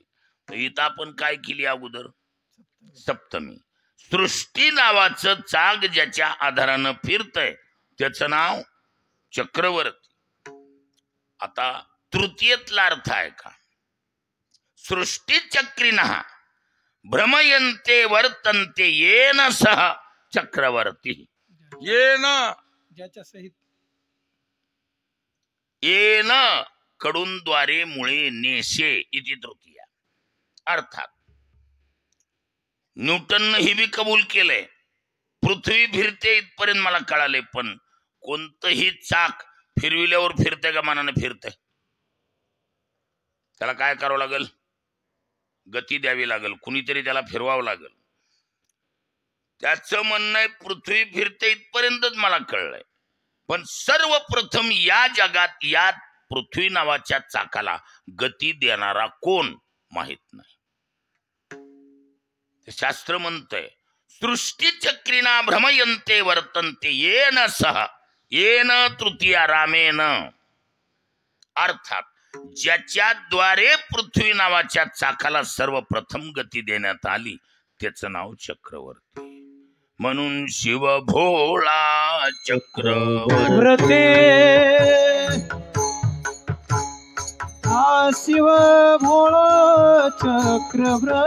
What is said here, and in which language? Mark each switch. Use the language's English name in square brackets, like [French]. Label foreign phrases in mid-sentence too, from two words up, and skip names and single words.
[Marathi] तर इथं आपण काय केली अगोदर? सप्तमी. सृष्टी नावाचं चाक ज्याच्या आधारानं फिरतय त्याचं नाव चक्रवर्ती. आता तृतीयेतला अर्थ आहे का? [Sanskrit] सृष्टी चक्रिणः भ्रमयन्ते वर्तन्ते येन सह चक्रवर्ती. ये ना [Marathi] ज्याच्या सहित येन कडून द्वारे मुळे [Sanskrit] नेशे इति तृतीया. [Marathi] अर्थात न्यूटननं ही बी कबूल केलंय पृथ्वी फिरते इथपर्यंत मला कळाले, पण कोणतंही चाक फिरविल्यावर फिरते का मनाने फिरते? त्याला काय करावं लागेल? गती द्यावी लागेल, कुणीतरी त्याला फिरवावं लागेल. त्याचं म्हणणं आहे पृथ्वी फिरते इथपर्यंतच मला कळलंय, पण सर्वप्रथम या जगात या पृथ्वी नावाच्या चाकाला गती देणारा कोण माहित नाही. शास्त्र म्हणतंय [Sanskrit] सृष्टी चक्रिना भ्रमयन्ते वर्तन्ते येन सह येन तृतीया रामेन. [Marathi] अर्थात ज्याच्याद्वारे पृथ्वी नावाच्या चाकाला सर्वप्रथम गती देण्यात आली त्याचं नाव चक्रवर्ती. म्हणून शिव भोळा चक्रवर्ती. शिव भोळा चक्रवर्ती.